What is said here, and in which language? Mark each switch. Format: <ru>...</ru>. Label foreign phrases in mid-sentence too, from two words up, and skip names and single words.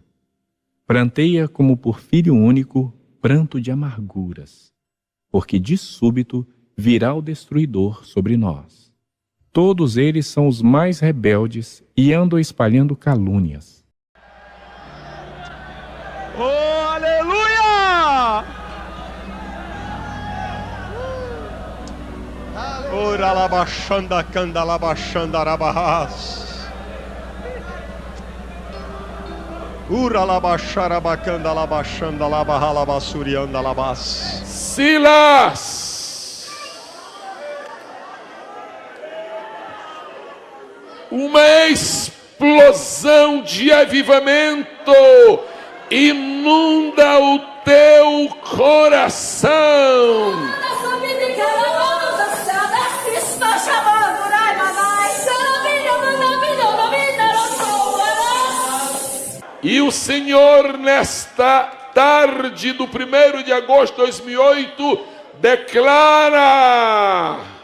<pt>Pranteia como por filho único, pranto de amarguras, porque de súbito virá o destruidor sobre nós. Todos eles são os mais rebeldes e andam espalhando calúnias. Oh, aleluia! Ora labaxanda canda labaxanda rabahas. Ura labaxara bacanda labaxanda labahala basurianda labas. Silas! Uma explosão de avivamento inunda o teu coração. E o Senhor, nesta tarde do 1º de agosto de 2008, declara:</pt>